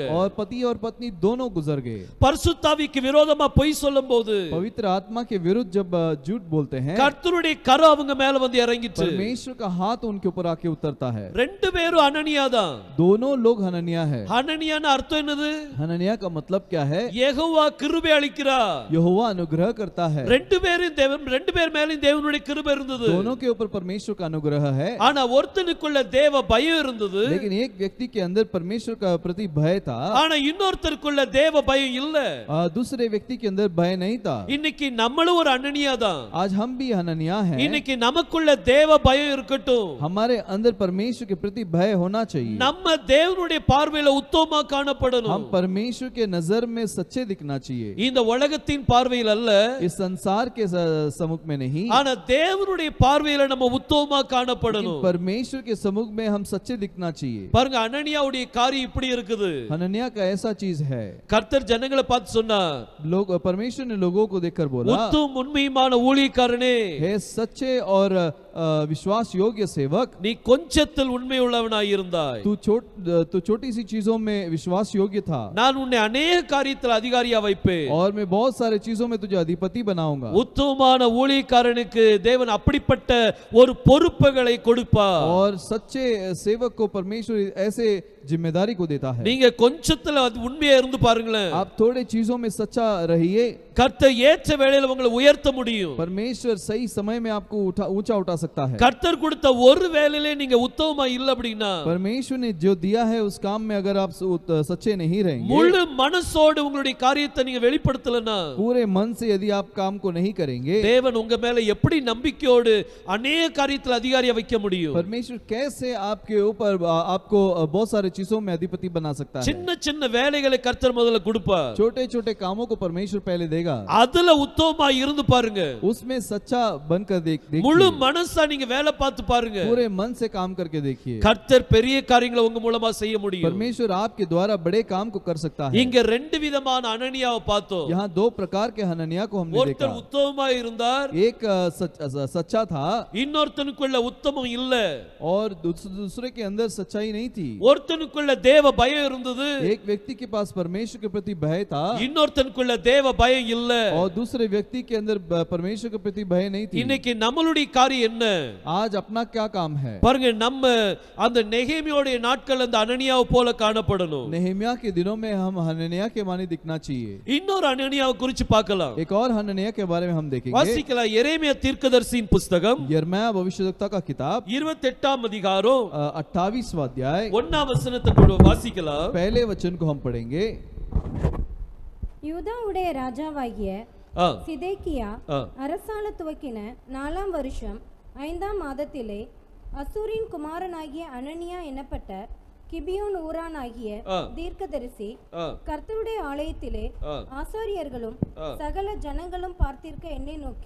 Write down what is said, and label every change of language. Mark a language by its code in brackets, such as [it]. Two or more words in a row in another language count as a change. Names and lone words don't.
[hi] और पति और पत्नी दोनों गुजर गए। [ta] பரிசுத்தாவிக்கு விரோதமா பொய் சொல்லும்போது [hi] पवित्र आत्मा के विरुद्ध जब झूठ बोलते हैं, [ta] கர்த்தருடைய கரம் அவங்க மேல வந்து இறங்கிச்சு. [hi] परमेश्वर का हाथ उनके ऊपर आके उतरता है। [ta] ரெண்டு பேரும் அனனியா தான். [hi] दोनों लोग हननिया है। [ta] அனனியான்னு அர்த்தம் என்னது? [hi] हननिया का मतलब क्या है? [ta] யெகோவா கிருபை அளிக்கிறார். [hi] यहोवा अनुग्रह करता है। [ta] ரெண்டு பேர் மேலயும் தேவனுடைய கிருபை இருந்தது. [hi] दोनों के ऊपर परमेश्वर का अनुग्रह है, [ta] ஆனா ஒருத்தனுக்குள்ள தேவ பயம் இருந்தது, [hi] लेकिन एक व्यक्ति के अंदर परमेश्वर का प्रति भय था, [ta] ஆனா இன்னொருத்தருக்குள்ள தேவ பயம் இல்ல. [hi] दूसरे व्यक्ति के अंदर भय नहीं था। [ta] இன்னைக்கு நம்மளும் ஒரு அனனியா தான். [hi] आज हम भी हननिया हैं। [ta] இன்னைக்கு நமக்குள்ள தேவ பயம் இருக்கட்டும். [hi] हमारे अंदर परमेश्वर के प्रति भय होना चाहिए। [ta] நம்ம தேவனுடைய பார்வையில உத்தமமா காணப்படணும். [hi] हम परमेश्वर के नजर में सच्चे दिखना चाहिए, [ta] இந்த உலகத்தின் பார்வையில் அல்ல, [hi] इस संसार के सम्मुख में नहीं, [ta] ஆனா தேவனுடைய பார்வையில நம்ம உத்தமமா காணப்படணும். [hi] परमेश्वर के सम्मुख में हम सच्चे दिखना चाहिए। [ta] பாருங்க, அனனியாவுடைய காரியம் இப்படி இருக்குது. [hi] हननिया का ऐसा चीज है, [ta] கர்த்தர் ஜனங்களை பார்த்து சொன்னார், [hi] लोग परमेश्वर ने लोगों को देखकर बोला, [ta] உத்தம உண்மையான ஊழியக்காரனே, [hi] हे सच्चे और विश्वास योग्य सेवक, [ta] நீ கொஞ்சத்தில் உண்மை உள்ளவனாய் இருந்தாய், [hi] तू छोटी सी चीजों में विश्वास योग्य था, [ta] நான் உன்னை अनेक காரியத்தில் அதிகாரியா வைப்பேன், [hi] और मैं बहुत सारे चीजों में तुझे अधिपति बनाऊंगा। [ta] உத்தமமான ஊழியக்காரனுக்கு தேவன் அப்படிப்பட்ட ஒரு பொறுப்புகளை கொடுப்பார். [hi] और सच्चे सेवक को परमेश्वर ऐसे जिम्मेदारी को देता है। [ta] நீங்க கொஞ்சத்துல உண்மையா இருந்து பாருங்களேன், [hi] आप थोड़े चीजों में सच्चा रहिए, [ta] கர்த்தர் ஏற்ற வேளையில உங்களை உயர்த்த முடியும். [hi] परमेश्वर सही समय में आपको ऊंचा उठा सकता है। [ta] கர்த்தர் கொடுத்த ஒரு வேலையிலே நீங்க உத்தமமா இல்ல அப்படினா, [hi] परमेश्वर ने जो दिया है उस काम में अगर आप सच्चे नहीं रहेंगे, [ta] முழு மனசோடு உங்களுடைய காரியத்தை நீங்க வெளிப்படுத்தலனா, [hi] पूरे मन से यदि आप काम को नहीं करेंगे, [ta] தேவன் உங்க மேல எப்படி நம்பிக்கையோடு अनेक காரியத்தில் அதிகாரியா வைக்க முடியும்? [hi] परमेश्वर कैसे आपके ऊपर आपको बहुत सारे चीजों में अधिपति बना सकता है। [ta] சின்ன சின்ன வேலைகளை கர்த்தர் முதல்ல கொடுப்பார். [hi] छोटे छोटे कामों को परमेश्वर पहले देगा, [ta] அதுல உத்தமமா இருந்து பாருங்க, [hi] उसमें सच्चा बनकर देखिए, [ta] முழு மனசா நீங்க வேலை பார்த்து பாருங்க, [hi] पूरे मन से काम करके देखिए, [ta] கர்த்தர் பெரிய காரியங்களை உங்க மூலமா செய்ய முடியும். [hi] परमेश्वर आपके द्वारा बड़े काम को कर सकता है। [ta] இங்க ரெண்டு விதமான அனனியாவை பார்த்தோம். [hi] यहाँ दो प्रकार के हननिया को हमने देखा। [ta] ஒருத்தர் உத்தமமா இருந்தார், [hi] एक सच्चा था, [ta] இன்னொருத்தனுக்குள்ள உத்தமம் இல்ல. [hi] और दूसरे के अंदर सच्चाई नहीं थी। [ta] ஒருத்தனுக்குள்ள தேவ பயம் இருந்தது, [hi] एक व्यक्ति के पास परमेश्वर के प्रति भय था, [ta] இன்னொருத்தனுக்குள்ள தேவ பயம் இல்ல. [hi] और दूसरे व्यक्ति के अंदर परमेश्वर के प्रति भय नहीं थी। [ta] இன்னைக்கு நம்மளுடைய காரியம் என்ன? [hi] आज अपना क्या काम है? [ta] பாருங்க, நம்ம அந்த நெகேமியாவுடைய நாட்கள் அந்த அனனியாவை போல காணப்படணும். [hi] नेहमिया के दिनों में हम हननिया के मानी दिखना चाहिए। [ta] இன்னொரு அனனியாவை குறித்து பார்க்கலாம். [hi] एक और हननिया के बारे में हम देखेंगे। [ta] வாசிக்கலாம், எரேமியா தீர்க்கதரிசியின் புத்தகம் [hi] यिर्मयाह भविष्यवक्ता का किताब [ta] 28ஆம் அதிகாரம் [hi] 28वां अध्याय [ta] 1ஆம் வசனத்தை கூட வாசிக்கலாம். [hi] पहले वचन को हम पढ़ेंगे। [ta] யூதாவுடைய ராஜாவாகிய சிதேக்கியா அரசாள துவக்கின 4ஆம் வருஷம் 5ஆம் மாதத்திலே அசூரின் குமாரனாகிய அனனியா எனப்பட்ட கிபியோன் ஊரானாகிய தீர்க்கதரிசி கர்த்தருடைய ஆலயத்திலே ஆசாரியர்களும் சகல ஜனங்களும் பார்த்திருக்க என்னை நோக்கி,